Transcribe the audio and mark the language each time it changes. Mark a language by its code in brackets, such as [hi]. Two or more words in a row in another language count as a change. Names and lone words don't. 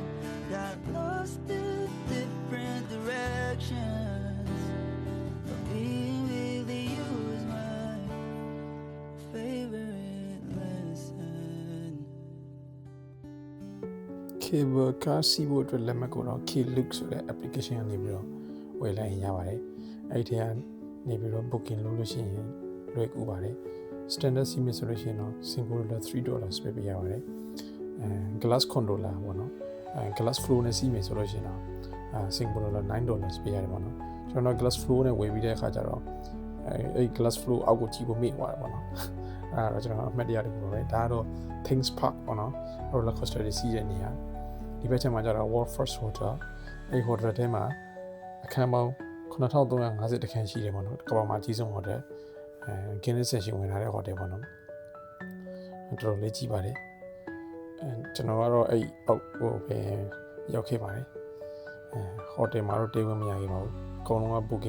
[en] Got lost in different directions. But being with you is my favorite lesson. [my] Cable car စီးဖို့အတွက်လက်မှတ်ကိုတော့ Klook ဆိုတဲ့ application ကနေပြီးတော့ဝယ်လိုက်ရင်ရပါတယ်အဲ့ဒီကနေ ပြီးတော့ booking လုပ်လို့ရှိရင်လွယ်ကူပါတယ် standard စီးမယ်ဆိုလို့ရှိရင်တော့ Singapore $3 ပဲပေးရပါတယ် [en] glass controller [my] ပေါ့နော် [en] glass floor [my] နဲ့စီးမယ်ဆိုလို့ရှိရင်တော့Singapore $9 ပေးရတယ်ပေါ့နော်ကျွန်တော် [en] glass floor [my] နဲ့ဝယ်ပြီးတဲ့အခါကျတော့အဲ့ [en] glass floor [my] အောက်ကိုကြည့်ဖို့မေ့သွားတယ်ပေါ့နော်အဲ့တော့ကျွန်တော်အမှတ်တရတခုပဲဒါကတော့ Things Park ပေါ့ နော် [en] roller coaster [my] တွေစီးတဲ့နေရာဒီဘက်ချက်မှာကျတော့ World First Hotel အဲ့ hotel ထဲမှာအခန်းပေါင်း9350တခန်းရှိတယ်ပေါ့နော်ကမ္ဘာမှာအကြီးဆုံး hotel Guinness ရှင်ဝင်လာတဲ့ hotel ပေါ့နော်တော်တော်လေးကြီးပါတယ်ကျွန်တော်ကတော့အဲ့အောက်ဟိုပဲရောက်ခဲ့ပါတယ်hotel မှာတော့ table မရခဲ့ပါဘူးအကုန်လုံးက booking